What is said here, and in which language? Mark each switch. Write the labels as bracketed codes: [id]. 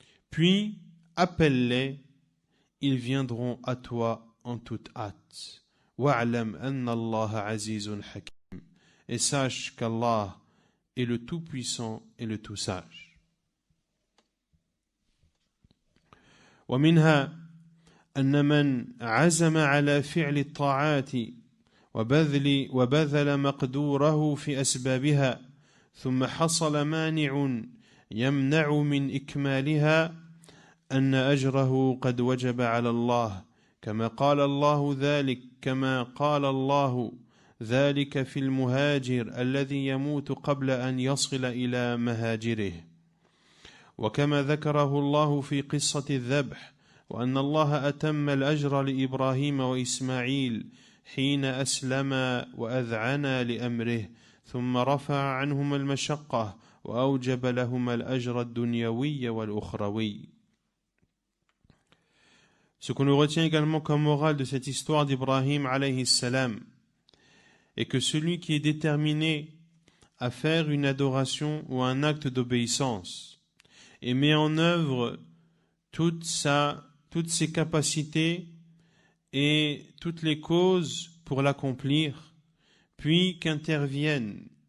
[fr] Puis appelle-les, ils viendront à toi en toute hâte. [ar] Wa'alam anna Allah azizun hakim. [fr] Et sache qu'Allah est le tout-puissant et le tout-sage. [ar] ومنها أن من عزم على فعل الطاعات وبذل مقدوره في أسبابها ثم حصل مانع يمنع من إكمالها أن أجره قد وجب على الله كما قال الله ذلك في المهاجر الذي يموت قبل أن يصل إلى مهاجره وكما ذكره الله في قصة الذبح وأن الله أتم الأجر لإبراهيم وإسماعيل حين أسلما وأذعنا لأمره ثم رفع عنهما المشقة وأوجب لهما الأجر الدنيوي والأخروي. [fr] Ce qu'on nous retient également comme morale de cette histoire d'Ibrahim alayhi salam est que celui qui est déterminé à faire une adoration ou un acte d'obéissance et met en œuvre toutes ses capacités et toutes les causes pour l'accomplir, puis qu'intervienne